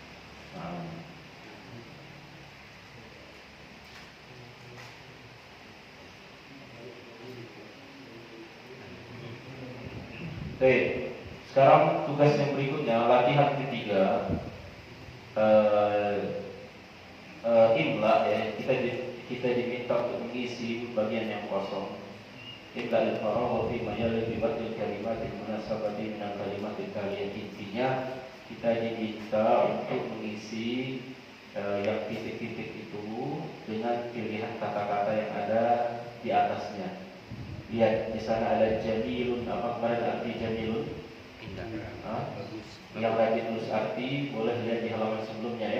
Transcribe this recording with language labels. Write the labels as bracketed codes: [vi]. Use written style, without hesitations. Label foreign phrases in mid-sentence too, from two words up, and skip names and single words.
[id] Oke, sekarang tugas yang berikutnya, latihan ketiga, imla ya. Kita diminta untuk mengisi bagian yang kosong. [ar] املأ الفراغ في مجال بباطل الكلمات المناسبة من الكلمات التالية. [id] Intinya kita diminta untuk mengisi yang titik-titik itu dengan pilihan kata-kata yang ada di atasnya. Lihat di sana ada jamilun. Apa kemarin arti jamilun? Indah. Bagus. Yang tadi tulis arti boleh lihat di halaman sebelumnya ya.